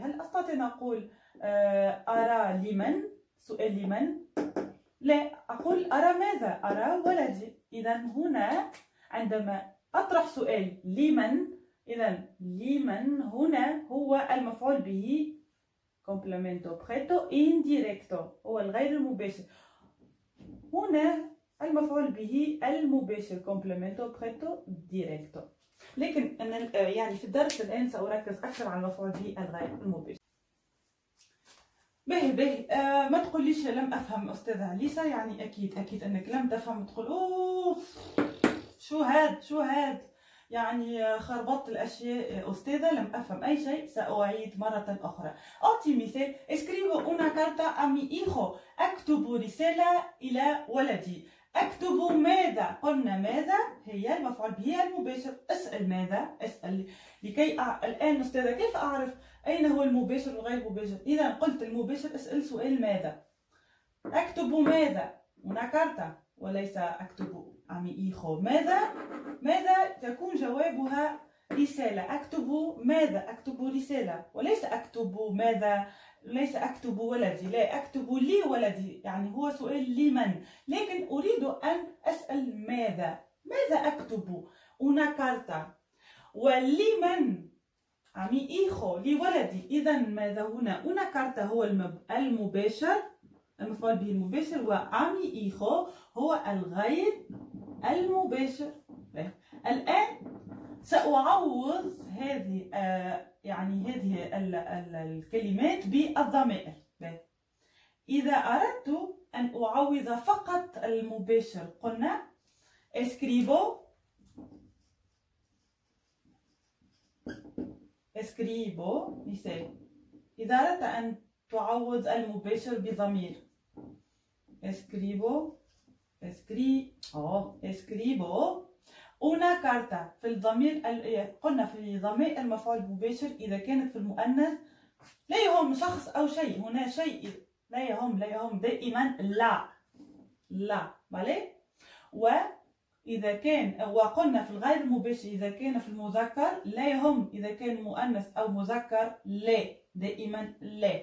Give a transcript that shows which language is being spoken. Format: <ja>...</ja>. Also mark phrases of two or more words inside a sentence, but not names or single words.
<ar>هل أستطيع أن أقول أرى لمن؟ سؤال لمن؟ لا، أقول أرى ماذا؟ أرى ولدي. إذا هنا عندما أطرح سؤال لمن، إذا لمن هنا هو المفعول به</ar> <es>complemento preto indirecto،</es> <ar>هو الغير المباشر. هنا المفعول به المباشر</ar> <es>complemento preto directo.</es> <ar>لكن أنا يعني في الدرس الآن سأركز أكثر على المفعول به الغير المباشر. باهي ما تقوليش لم أفهم أستاذة عليسا، يعني أكيد أنك لم تفهم، تقول أوف شو هاد يعني خربطت الأشياء أستاذة، لم أفهم أي شيء، سأعيد مرة أخرى. أعطي مثال.</ar> <es>escribo una carta a mi hijo.</es> <ar>أكتب رسالة إلى ولدي. أكتب ماذا؟ قلنا ماذا هي المفعول به المباشر. اسأل ماذا؟ اسأل لكي الآن أستاذة كيف أعرف أين هو المباشر والغير مباشر؟ إذا قلت المباشر اسأل سؤال ماذا. أكتب ماذا؟</ar> <es>una carta</es> <ar>وليس أكتب</ar> <es>a mi hijo.</es> <ar>ماذا تكون جوابها رسالة. أكتب ماذا؟ أكتب رسالة، وليس أكتب ماذا، ليس أكتب ولدي، لا أكتب لي ولدي، يعني هو سؤال لمن، لكن أريد أن أسأل ماذا أكتب.</ar> <es>una carta. ولمن؟ a mi hijo</es> <ar>لولدي. إذا ماذا هنا؟</ar> <es>una carta</es> <ar>هو المباشر، المفعول به المباشر، و</ar> <es>a mi hijo</es> <ar>هو الغير المباشر. الآن سأعوض هذه الكلمات بالضمائر. إذا أردت أن أعوض فقط المباشر قلنا اسكريبو مثال. إذا أردت أن تعوض المباشر بضمير</ar> <es>escribo una carta.</es> <ar>في الضمير قلنا في ضمير المفعول المباشر إذا كانت في المؤنث لا يهم شخص أو شيء، هنا شيء لا يهم دائما لا بالي. وإذا كان وقلنا في الغير المباشر إذا كان في المذكر لا يهم، إذا كان مؤنث أو مذكر لا، دائما لا.</ar>